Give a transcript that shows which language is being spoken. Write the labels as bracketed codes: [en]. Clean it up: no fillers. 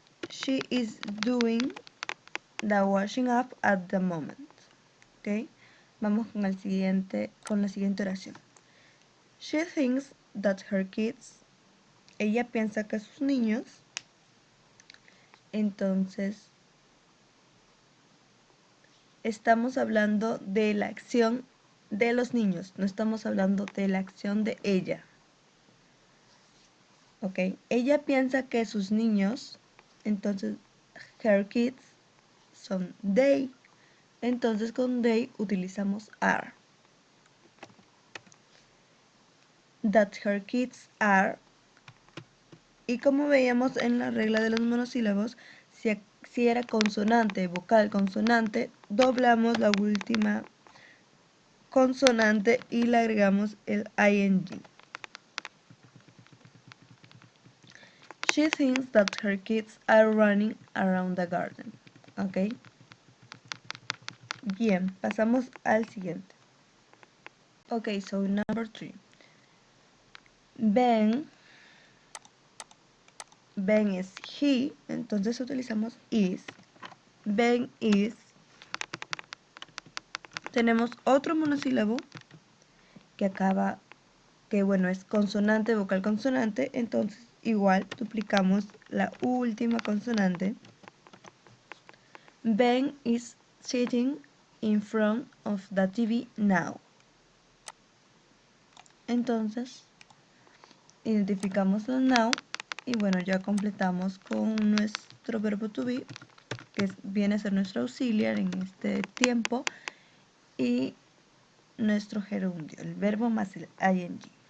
[en] She is doing the washing up at the moment. [es] ¿Ok? Vamos con la siguiente oración. [en] She thinks that her kids, [es] ella piensa que sus niños, entonces estamos hablando de la acción de los niños, no estamos hablando de la acción de ella. ¿Ok? Ella piensa que sus niños, entonces [en] her kids [es] son they. Entonces con they utilizamos are. [en] That her kids are. [es] Y como veíamos en la regla de los monosílabos, si era consonante, vocal, consonante, doblamos la última consonante y le agregamos el ing. [en] She thinks that her kids are running around the garden. [es] ¿Ok? Bien, pasamos al siguiente. [en] Okay, so number 3. Ben es he, [es] entonces utilizamos [en] is. Ben is. [es] Tenemos otro monosílabo que acaba, que bueno, es consonante, vocal, consonante, entonces igual duplicamos la última consonante. [en] Ben is sitting in front of the TV now. [es] Entonces identificamos el now y bueno, ya completamos con nuestro verbo to be, que viene a ser nuestro auxiliar en este tiempo, y nuestro gerundio, el verbo más el ing.